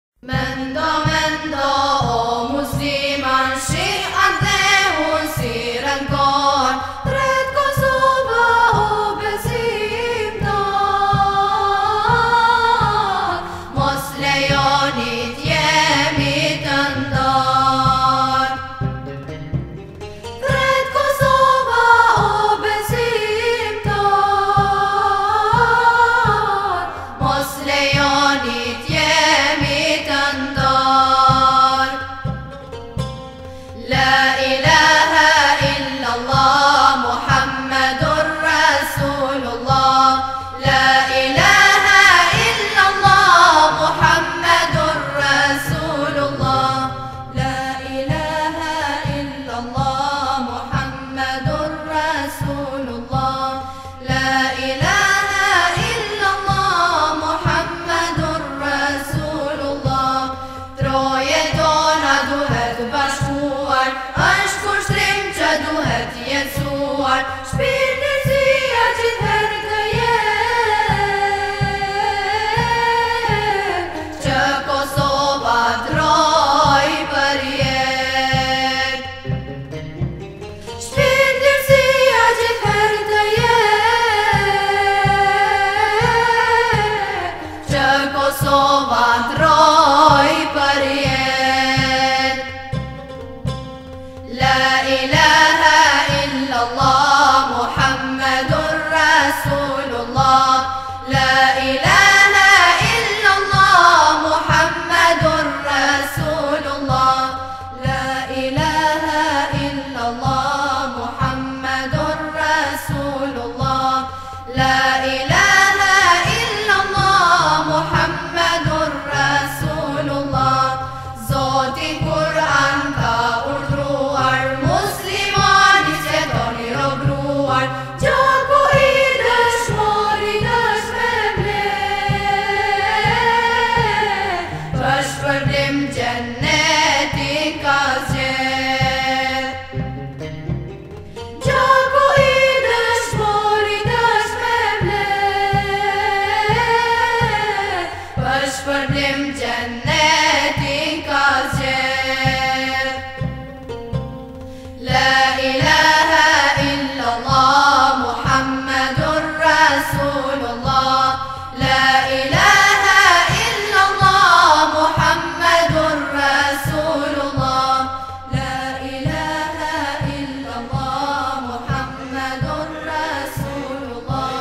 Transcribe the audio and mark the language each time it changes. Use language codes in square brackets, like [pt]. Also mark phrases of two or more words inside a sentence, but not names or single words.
[sq] Mendo, mendo, o musliman, shih atë unë si rënkon, tret Kosova o besimtar, mos lejonit jemi të ndar. Tret Kosova o besimtar, mos lejonit jemi të ndar. [ar] لا إله إلا الله محمد رسول الله. لا إله إلا الله محمد رسول الله. لا إله إلا الله محمد رسول الله. لا إله إلا الله محمد رسول الله. [sq] Troje tona duhet bashkuar, është kushtrim që duhet jetësuar, shpirtësia gjithherë të jetë, që Kosova troj për jetë. Shpirtësia gjithherë të jetë, që Kosova troj për jetë. [ar] لا إله إلا الله محمد رسول الله. لا إله إلا الله محمد رسول الله. لا إله إلا الله محمد رسول الله. لا إله إلا الله محمد رسول الله. [sq] Zoti Kur'an ka urdhruar, muslimanit që doni robruar, gjaku i dëshmorit është me mbledh, për shpërblim gjennetin ka zgjedh. Gjaku i dëshmorit është me mbledh, për shpërblim gjennetin ka zgjedh. [ar] لا إله إلا الله محمد رسول الله. لا إله إلا الله محمد رسول الله. لا إله إلا الله محمد رسول الله.